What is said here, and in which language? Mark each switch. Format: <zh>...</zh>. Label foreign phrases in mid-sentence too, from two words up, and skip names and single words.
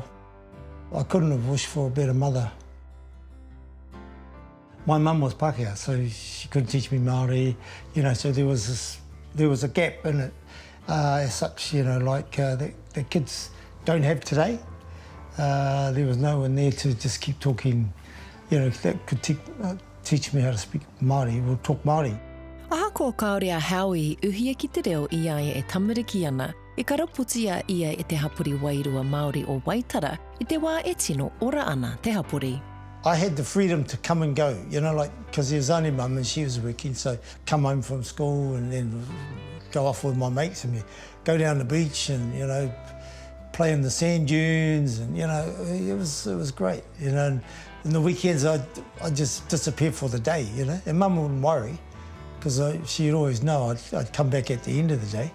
<en>I couldn't have wished for a better mother. My mum was Pākehā, so she couldn't teach me Māori, you know, so there was a gap in it, as such, you know, like that kids don't have today. There was no one there to just keep talking, that could teach me how to speak Māori, or talk Māori.</en> <mi>Aha ko kaore a Howie uhia ki te reo i ai e tamariki ana, e karaputia ia e te hapuri wairua Māori o Waitara i te wā e tino ora ana te hapuri.</mi> <en>I had the freedom to come and go, because there was only mum and she was working, so come home from school and then go off with my mates and we go down the beach and, play in the sand dunes and, it was great, and the weekends I'd just disappear for the day, and mum wouldn't worry because she'd always know I'd come back at the end of the day.</en>